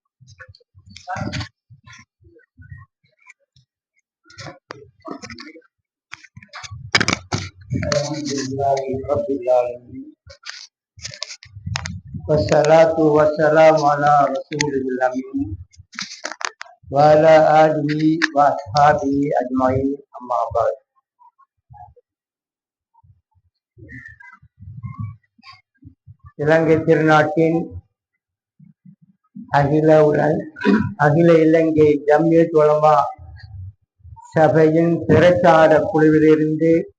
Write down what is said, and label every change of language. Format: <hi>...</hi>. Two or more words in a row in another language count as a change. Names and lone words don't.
<ar>والصلاة والسلام على الرسول الأمين وعلى آله وأصحابه أجمعين أما بعد.</ar> <ta>இலங்கை திருநாட்டின் அகில இலங்கை ஜம்மியத் உலமா சபையின் பிரச்சார குழுவிலிருந்து</ta>